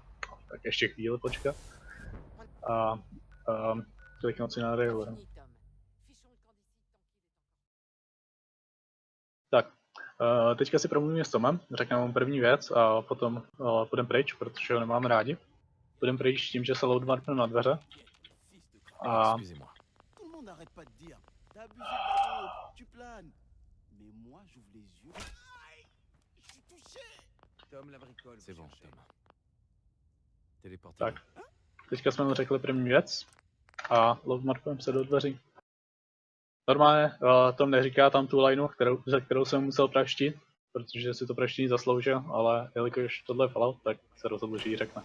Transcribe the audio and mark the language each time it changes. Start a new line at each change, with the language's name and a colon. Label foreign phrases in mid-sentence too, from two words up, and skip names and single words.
Czech: Tak ještě chvíli počkat. A kliknout si na Railway. Tak, teďka si promluvíme s Tomem, řekneme mu první věc a potom půjdeme pryč, protože ho nemáme rádi. Půjdeme pryč tím, že se loadmarknu na dveře. A
French: Excusez-moi. Tout le monde n'arrête pas de dire. T'as abusé de la drogue, tu planes. Mais moi, j'ouvre les yeux. Aïe, je suis touché. Tom la bricole. C'est bon, Tom. Téléportez.
Czech: tak, teďka jsme mu řekli první věc a loadmarkujeme se do dveří. Normálně Tom neříká tam tu lineu, za kterou jsem musel praštit, protože si to praštění zasloužil, ale jelikož tohle je Fallout, tak se rozhodl, že ji řekne.